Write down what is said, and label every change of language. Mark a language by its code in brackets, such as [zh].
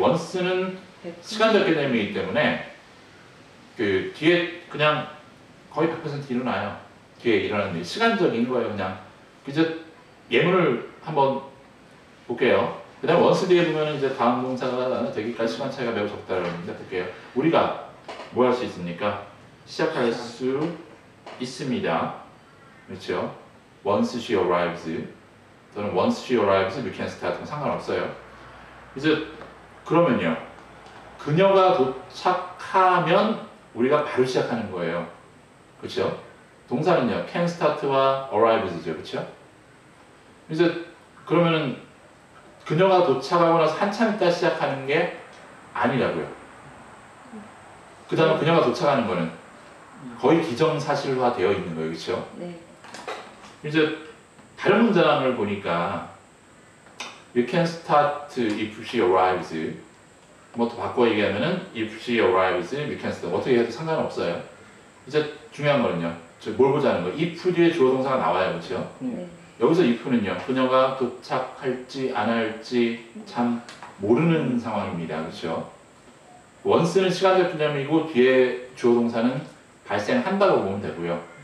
[ko] once는 시간적 개념이기 때문에, 그, 뒤에 그냥 거의 100% 일어나요. 뒤에 일어나는 일. 시간적인 거예요, 그냥. 이제 예문을 한번 볼게요. 그 다음에 원스 뒤에 보면 이제 다음 동사가 되기까지 시간 차이가 매우 적다라고 하는데 볼게요. 우리가 뭐 할 수 있습니까? 시작할 수 있습니다. 그렇죠? [en] Once she arrives [ko] 또는 [en] once she arrives we can start은 [ko] 상관없어요. 이제 그러면요. 그녀가 도착하면 우리가 바로 시작하는 거예요. 그렇죠? 동사는요. [en] can start와 arrives죠. [ko] 그렇죠? 이제 그러면은 그녀가 도착하고 나서 한참 있다 시작하는 게 아니라고요. 그 다음에 그녀가 도착하는 거는 거의 기정사실화 되어 있는 거예요. 그렇죠? 네. 이제 다른 문장을 보니까 [en] you can start if she arrives [ko] 뭐 더 바꿔 얘기하면은 [en] if she arrives you can start [ko] 어떻게 해도 상관없어요. 이제 중요한 거는요. 뭘 보자는 거. if 뒤에 주어 동사가 나와요. 그렇죠? 네. 여기서 if는요. 그녀가 도착할지 안 할지 참 모르는 상황입니다. 그렇죠? once는 시간적 개념이고 뒤에 주어 동사는 발생한다고 보면 되고요.